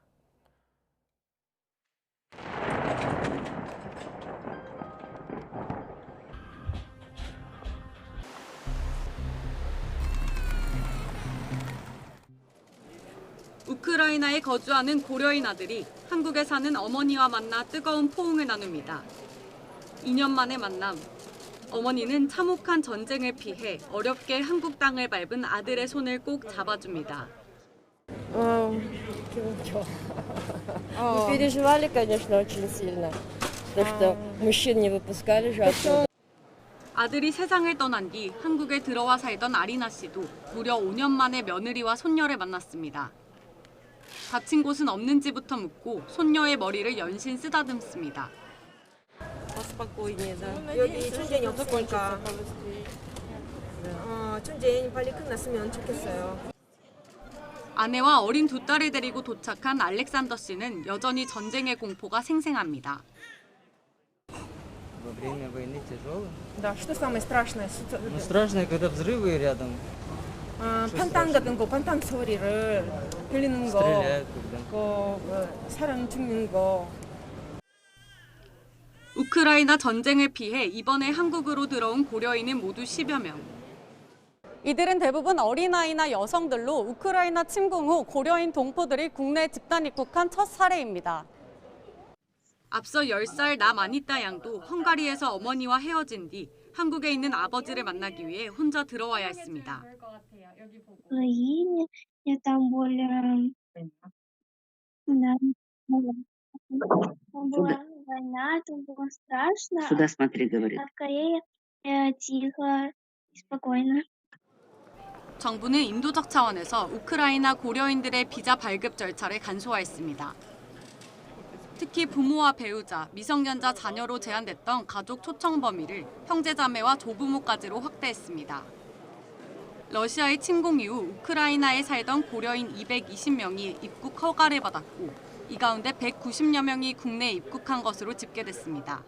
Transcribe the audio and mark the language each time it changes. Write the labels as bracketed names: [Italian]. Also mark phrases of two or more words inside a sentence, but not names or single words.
[Korean] 우크라이나에 거주하는 고려인 아들이 한국에 사는 어머니와 만나 뜨거운 포옹을 나눕니다. 2년 만의 만남. 어머니는 참혹한 전쟁을 피해 어렵게 한국 땅을 밟은 아들의 손을 꼭 잡아줍니다. [Russian] Мы переживали, конечно, очень сильно, потому что мужчин не выпускали же оттуда. [Korean] 아들이 세상을 떠난 뒤 한국에 들어와 살던 아리나 씨도 무려 5년 만에 며느리와 손녀를 만났습니다. 다친 곳은 없는지부터 묻고 손녀의 머리를 연신 쓰다듬습니다. [Russian] Поспокойнее, да. [Korean] 여기 전쟁이 없으니까 전쟁이 빨리 끝났으면 좋겠어요. 아내와 어린 두 딸을 데리고 도착한 알렉산더 씨는 여전히 전쟁의 공포가 생생합니다. [Russian] Во время войны тяжело. Да, что самое страшное? Ну, страшно, когда взрывы рядом. [Korean] 판탄 같은 거, 판탄 소리를 들리는 거, [Russian] Стреляют когда. [Korean] 사람 죽는 거. 우크라이나 전쟁을 피해 이번에 한국으로 들어온 고려인은 모두 10여 명. 이들은 대부분 어린아이나 여성들로 우크라이나 침공 후 고려인 동포들이 국내 집단 입국한 첫 사례입니다. 앞서 10살 남아니따 양도 헝가리에서 어머니와 헤어진 뒤 한국에 있는 아버지를 만나기 위해 혼자 들어와야 했습니다. [Russian] Украине, я там более... Да. Там была война, там было страшно. Сюда смотри, говорит. А в Корее тихо и спокойно. [Korean] 정부는 인도적 차원에서 우크라이나 고려인들의 비자 발급 절차를 간소화했습니다. 특히 부모와 배우자, 미성년자 자녀로 제한됐던 가족 초청 범위를 형제자매와 조부모까지로 확대했습니다. 러시아의 침공 이후 우크라이나에 살던 고려인 220명이 입국 허가를 받았고 이 가운데 190여 명이 국내에 입국한 것으로 집계됐습니다.